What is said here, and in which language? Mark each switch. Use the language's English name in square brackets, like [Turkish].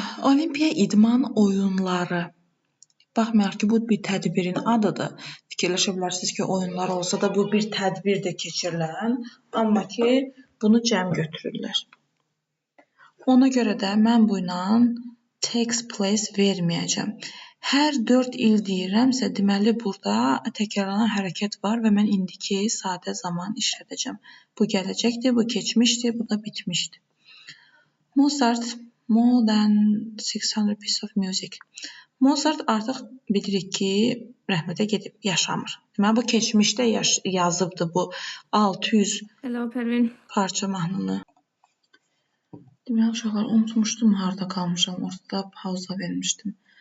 [Azerbaijani] Olimpiya idman oyunları. Baxmayaraq ki, bu bir tədbirin adıdır. Fikirləşə bilərsiniz ki, oyunlar olsa da bu bir tədbirdir keçirilən. Amma ki, bunu cəm götürürlər. Ona görə də mən bu ilə [English] takes place [Azerbaijani] verməyəcəm. Hər 4 il deyirəmsə, deməli burada təkrarlanan hərəkət var və mən indiki sadə zaman işlədəcəm. Bu gələcəkdir, bu keçmişdir, bu da bitmişdir. [English] Mozart, more than 600 pieces of music. [Azerbaijani] Mozart artıq bilirik ki, rəhmətə gedib, yaşamır. Deməli, bu keçmişdə yazıbdır bu 600 [English] Hello, Pervin. [Azerbaijani] parça mahnını. Deməli, uşaqlar, unutmuşdum harada qalmışam, ortada pauza vermişdim.